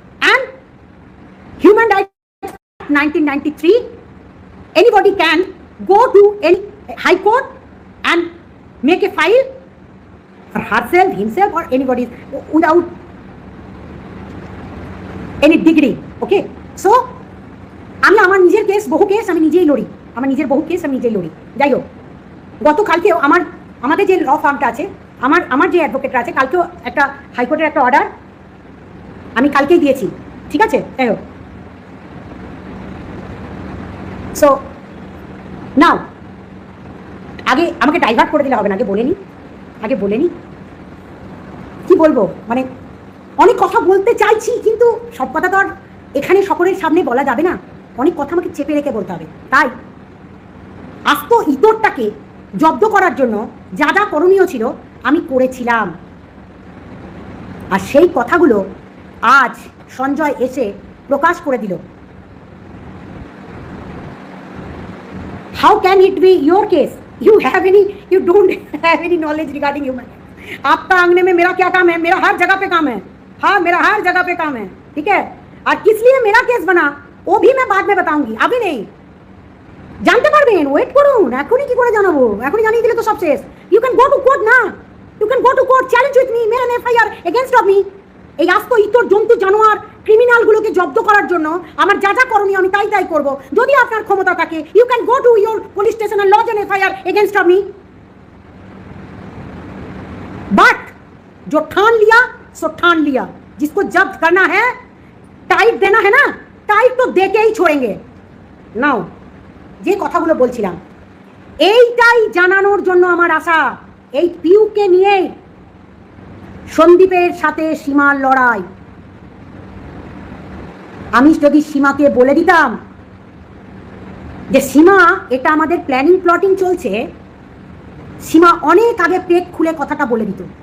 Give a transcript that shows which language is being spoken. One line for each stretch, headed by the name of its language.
English: And human rights 1993, anybody can go to any high court and make a file for herself, himself, or anybody without any degree. Okay, so
Bangla: আমি আমার নিজের case, বহু case আমি নিজেই lorry, আমার নিজের বহু কেস আমি নিজেই লড়ি। যাই হোক, গতকালকেও আমাদের যে ল ফার্মটা আছে, আমার যে অ্যাডভোকেটরা আছে, কালকেও একটা হাইকোর্টের একটা অর্ডার আমি কালকেই দিয়েছি। ঠিক আছে, যাই হোক।
English: so now,
Bangla: আগে আমাকে ডাইভার্ট করে দিলে হবে না, আগে বলে নি কি বলবো। মানে অনেক কথা বলতে চাইছি, কিন্তু সব কথা তো আর এখানে সকলের সামনে বলা যাবে না, অনেক কথা আমাকে চেপে রেখে বলতে হবে। তাই আস্ত ইতরটাকে জব্দ করার জন্য যা যা করণীয় ছিল আমি করেছিলাম। আর সেই কথাগুলো আজ সঞ্জয় এসে প্রকাশ করে দিল।
English: How can it be your case? You don't have any knowledge regarding human.
Hindi: आपका आंगने में मेरा क्या काम है? मेरा हर जगह पे काम है। हाँ, मेरा हर जगह पे काम है, ठीक है। और किस लिए मेरा केस बना वो भी मैं बाद में बताऊंगी, अभी नहीं।
Bangla: জানতে পারবেন, ওয়েট করুন। এখনই কি করে জানাবো? এখনই জানিয়ে দিলে তো সব শেষ।
English: You can go to court না, you can go to court, challenge with me, make an FIR against of me.
Bangla: এই আস্ত ইতর জন্তু জানোয়ার ক্রিমিনালগুলোকে জব্দ করার জন্য আমার যা যা করণীয় আমি তাই তাই করব। যদি আপনার ক্ষমতা থাকে,
English: You can go to your police station and lodge an FIR against of me.
Hindi: But जो ठान लिया सो ठान लिया। जिसको जब्त करना है, टाइट देना है ना, टाइट तो देके ही छोड़ेंगे।
Bangla: नाउ যে কথাগুলো বলছিলাম, এইটাই জানানোর জন্য আমার আশা। এই পিউকে নিয়ে সন্দীপের সাথে সীমার লড়াই। আমি যদি সীমাকে বলে দিতাম যে সীমা, এটা আমাদের প্ল্যানিং প্লটিং চলছে, সীমা অনেক আগে পেট খুলে কথাটা বলে দিত।